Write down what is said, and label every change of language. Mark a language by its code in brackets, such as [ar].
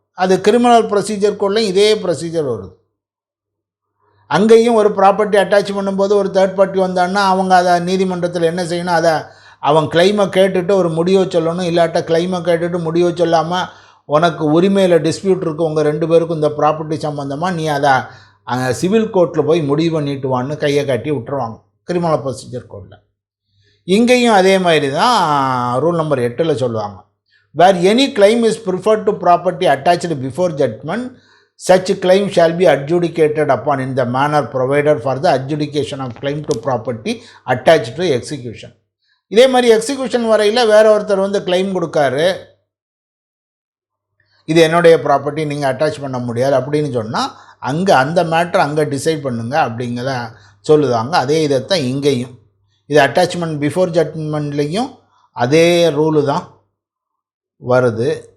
[ta] அது கிரிமினல் ப்ரொசீஜருக்குள்ளே இதே ப்ரொசீஜர் வருது. அங்கேயும் ஒரு ப்ராப்பர்ட்டி அட்டாச் பண்ணும்போது ஒரு தேர்ட் பார்ட்டி வந்தான்னா அவங்க அதை நீதிமன்றத்தில் என்ன செய்யணும், அதை அவன் கிளைமை கேட்டுட்டு ஒரு முடிவை சொல்லணும், இல்லாட்ட கிளைமை கேட்டுட்டு முடிவை சொல்லாமல் உனக்கு உரிமையில் டிஸ்பியூட் இருக்குது, உங்கள் 2 பேருக்கும் இந்த ப்ராப்பர்ட்டி சம்மந்தமாக, நீ அதை சிவில் கோர்ட்டில் போய் முடிவு பண்ணிட்டு வான்னு கையை காட்டி விட்டுருவாங்க கிரிமினல் ப்ரொசீஜர் கோர்ட்டில். இங்கேயும் அதே மாதிரி தான் ரூல் நம்பர் 8 சொல்லுவாங்க. [en] Where any claim is preferred to property attached before judgement, such claim shall be adjudicated upon in the manner provided for the adjudication of claim to property attached to execution. [ta] இதே மாதிரி execution வரையில் வேற ஒருத்தர் வந்து claim கொடுக்காரு, இது என்னுடைய property நீங்கள் attach பண்ண முடியாது அப்படின்னு சொன்னால் அங்கே அந்த மேட்ரு அங்கே டிசைட் பண்ணுங்க அப்படிங்கிறத சொல்லுவாங்க. அதே இதைத்தான் இங்கேயும் இது அட்டாச்மெண்ட் பிஃபோர் ஜட்மெண்ட்லேயும் அதே ரூலு தான் வருது.